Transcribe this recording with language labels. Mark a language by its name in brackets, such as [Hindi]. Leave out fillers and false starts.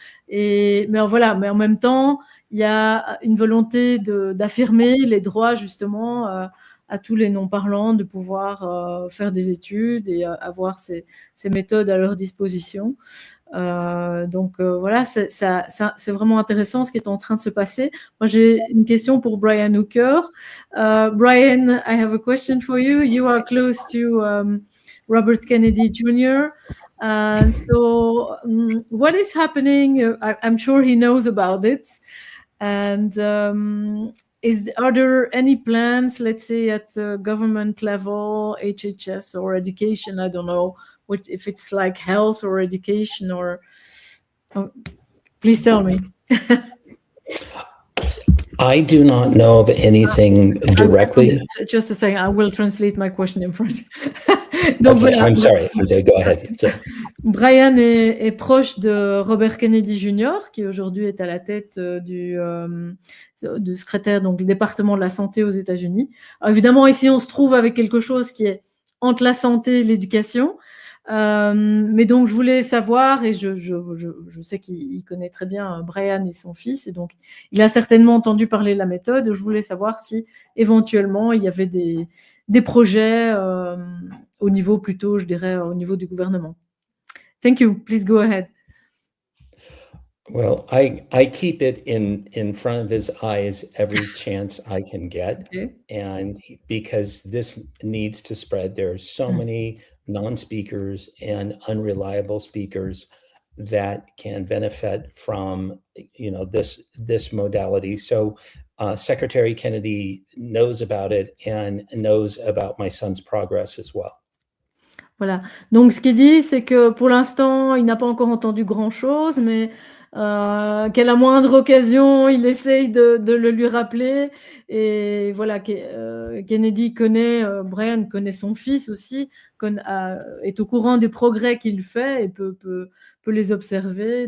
[French] Mais voilà, mais en même temps, il y a une volonté d'affirmer les droits justement à tous les non-parlants de pouvoir faire des études et avoir ces méthodes à leur disposition. Donc voilà, c'est vraiment intéressant ce qui est en train de se passer. Moi, j'ai une question pour Brian Hooker. [English] Brian, I have a question for you. You are close to Robert Kennedy Jr. So what is happening? I'm sure he knows about it. And are there any plans, let's say at government level, HHS or education? I don't know if it's like health or education or. Please tell me. I do not know of anything directly. Just a second, I will translate my question in French. [French] Donc, okay, voilà. [English] I'm sorry. Go ahead. [French] Brian est proche de Robert Kennedy Jr., qui aujourd'hui est à la tête du secrétaire donc, du département de la santé aux États-Unis. Alors, évidemment, ici, on se trouve avec quelque chose qui est entre la santé et l'éducation. Mais donc, je voulais savoir, et je sais qu'il connaît très bien Brian et son fils, et donc, il a certainement entendu parler de la méthode. Je voulais savoir si, éventuellement, il y avait des projets au niveau plutôt, je dirais, au niveau du gouvernement. [English] Thank you. Please go ahead. Well, I keep it in front of his eyes every chance I can get. Okay. And because this needs to spread, there are so many non-speakers and unreliable speakers that can benefit from, this modality. So Secretary Kennedy knows about it and knows about my son's progress as well. Voilà. [French] Donc, ce qu'il dit, c'est que pour l'instant, il n'a pas encore entendu grand-chose, mais qu'à la moindre occasion, il essaye de le lui rappeler. Et voilà, Kennedy connaît, Brian connaît son fils aussi, est au courant des progrès qu'il fait et peut les observer.